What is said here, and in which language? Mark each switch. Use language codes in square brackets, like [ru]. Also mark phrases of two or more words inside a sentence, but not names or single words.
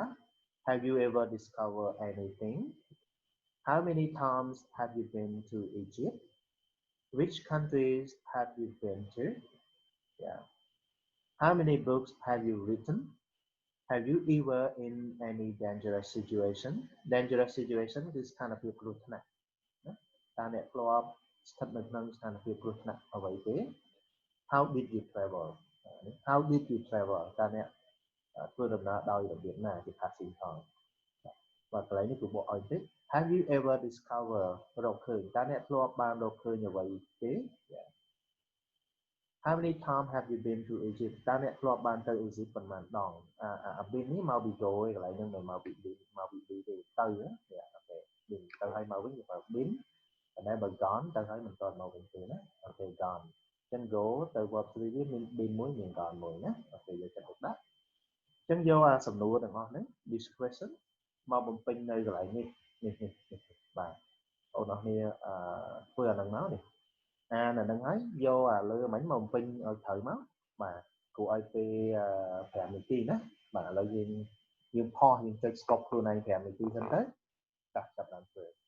[en] Have you ever discovered anything? How many times have you been to Egypt? Which countries have you been to? Yeah. How many books have you written? Have you ever in any dangerous situation? Dangerous situation is kind of [km] គ្រោះថ្នាក់ណាតើអ្នកធ្លាប់ស្ថិតនៅក្នុងស្ថានភាពគ្រោះថ្នាក់អ្វីទេ [en] How did you travel? How did you travel? [km] តើអ្នកធ្វើដំណើរដោយរបៀបណាជា passive ផងបាទកន្លែងនេះគឺបកឲ្យតិច [en] Have you ever discover [km] រកឃើញតើអ្នកធ្លាប់បានរកឃើញអ្វីទេ [en] How many times have you been to Egypt? [km] តើអ្នកធ្លាប់បានទៅ Egypt ប៉ុន្មានដងbeen នេះមកពី go ឯកន្លែងហ្នឹងមិនមកពី be មកពី be ទេទៅអូខេ been ទៅហើយមកវិញគឺថា been ប៉ុន្តែបើ gone ទៅហើយមិនទាន់មកវិញទេណាអូខេ gone អញ្ចឹង go ទៅ verb 3វាមាន been មួយមាន gone មួយណាអូខេយកចិត្តទុកដាក់អញ្ចឹងយកសំណួរទាំងអស់ហ្នឹង [en] this question [km] មកបំពេញនៅកន្លែងនេះបាទបងប្អូនគ្នាធ្វើអាហ្នឹងមកនេះអាហ្នឹងហើយយកអាលើមិញមកបំពេញឲ្យត្រូវមកបាទគួរឲ្យពេល5នាទីណាបាទឥឡូវយើងផុសយើងចុច stop ខ្លួនឯង5នាទីសិនទៅចាប់ដើមធ្វើ